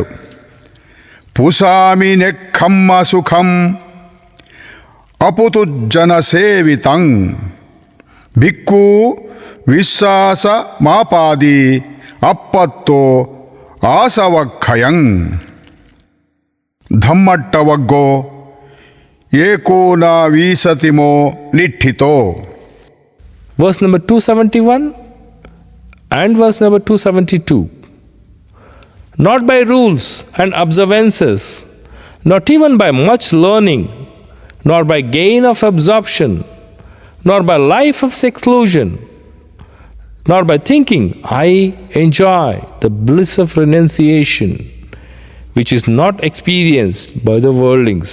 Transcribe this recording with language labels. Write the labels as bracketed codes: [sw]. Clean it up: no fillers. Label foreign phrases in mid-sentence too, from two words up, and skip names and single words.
[pi] ಪುಸಾಮಿ ನೆಕ್ಕಮ್ಮ ಸುಖಂ ಅಪುತುಜ್ಜನ ಸೇವಿತಂ ಭಿಕ್ಕು ವಿಶ್ವಾಸ ಮಾಪಾದಿ ಅಪ್ಪತ್ತೋ ಆಸವಕ್ಷಯಂ. ಧಮ್ಮಟ್ಟವಗ್ಗೋ ಏಕೋನ ವೀಸತಿಮೋ ಲಿಠಿತೋ. [en] Verse number 271 and verse number 272. Not by rules and observances, not even by much learning, nor by gain of absorption, nor by life of seclusion, nor by thinking, I enjoy the bliss of renunciation, which is not experienced by the worldlings.